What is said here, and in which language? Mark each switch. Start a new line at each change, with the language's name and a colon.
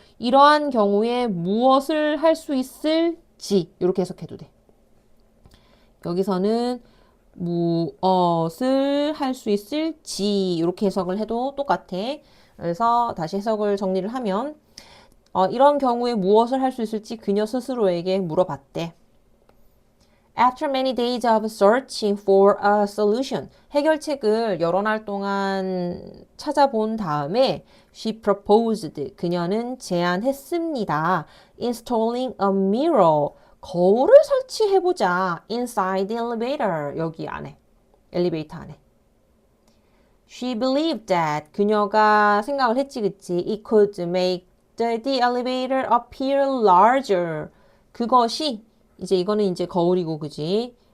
Korean: 이러한 경우에 무엇을 할 수 있을지 이렇게 해석해도 돼. 여기서는 무엇을 할 수 있을지 이렇게 해석을 해도 똑같아. 그래서 다시 해석을 정리를 하면 이런 경우에 무엇을 할 수 있을지 그녀 스스로에게 물어봤대.
English: After many days of searching for a solution,
Korean: 해결책을 여러 날 동안 찾아본 다음에
English: she proposed,
Korean: 그녀는 제안했습니다.
English: Installing a mirror,
Korean: 거울을 설치해보자.
English: Inside the elevator,
Korean: 여기 안에, 엘리베이터 안에.
English: She believed that,
Korean: 그녀가 생각을 했지, 그치?
English: It could make the elevator appear larger.
Korean: 그것이 이제 이거는 이제 거울이고, 그지?